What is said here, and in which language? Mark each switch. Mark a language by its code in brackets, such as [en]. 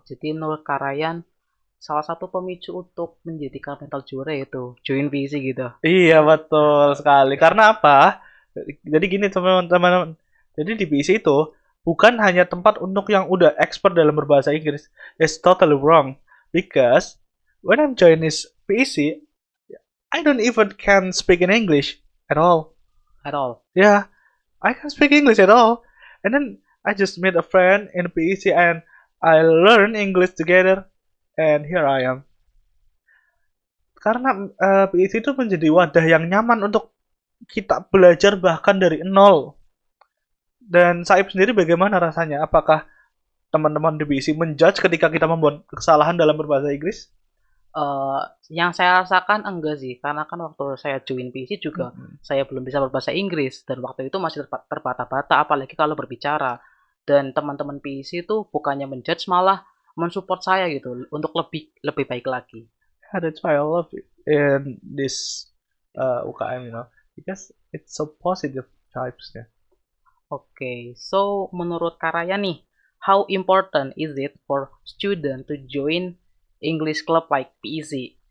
[id] jadi menurut Karayan salah satu pemicu untuk menjadikan mental juara yaitu join PC gitu. Iya betul sekali. Karena apa? Jadi gini teman-teman. Jadi di PC itu bukan hanya tempat untuk yang udah expert dalam berbahasa Inggris. [en] It's totally wrong. Because when I'm join this PC, I don't even can speak in English at all. At all. Yeah, I can't speak English at all. And then I just met a friend in PEC and I learn English together. And here I am. [id] Karena PEC itu menjadi wadah yang nyaman untuk kita belajar bahkan dari nol. Dan Saib sendiri bagaimana rasanya? Apakah teman-teman di PEC menjudge ketika kita membuat kesalahan dalam berbahasa Inggris? Yang saya rasakan enggak sih, karena kan waktu saya join PC juga Mm-mm. saya belum bisa berbahasa Inggris dan waktu itu masih terbata-bata, apalagi kalau berbicara. Dan teman-teman PIC itu bukannya menjudge, malah mensupport saya gitu untuk lebih lebih baik lagi. [en] Yeah, that's why I love it in this UKM, because it's so positive vibes ya. Oke, so [id] menurut Karaya nih, [en] how important is it for student to join English club like PEC?